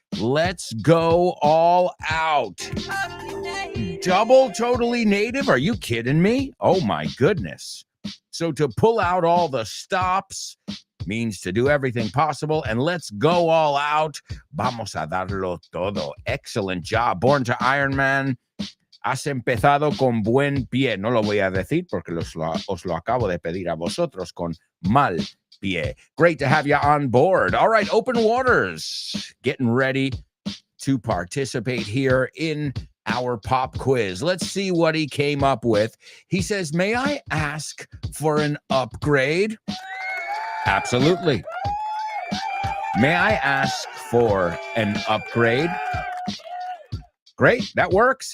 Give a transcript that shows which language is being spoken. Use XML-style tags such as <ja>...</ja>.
<en>Let's go all out. Double totally native? Are you kidding me? Oh my goodness. So to pull out all the stops means to do everything possible, and let's go all out.</en> <es>Vamos a darlo todo.</es> <en>Excellent job. Born to Iron Man.</en> <es>Has empezado con buen pie. No lo voy a decir porque os lo acabo de pedir a vosotros con mal pie.</es> <en>Great to have you on board. All right, Open Waters, getting ready to participate here in our pop quiz. Let's see what he came up with. He says, may I ask for an upgrade? Absolutely. May I ask for an upgrade? Great, that works.</en>